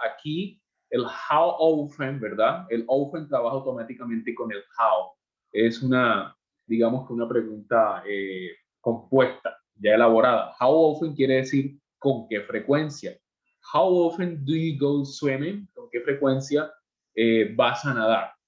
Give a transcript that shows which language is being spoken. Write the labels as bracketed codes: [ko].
[es] Aquí el how often, ¿verdad? El often trabaja automáticamente con el how. Es una, digamos que una pregunta compuesta, ya elaborada. How often quiere decir con qué frecuencia. [en] How often do you go swimming? [es] ¿Con qué frecuencia vas a nadar?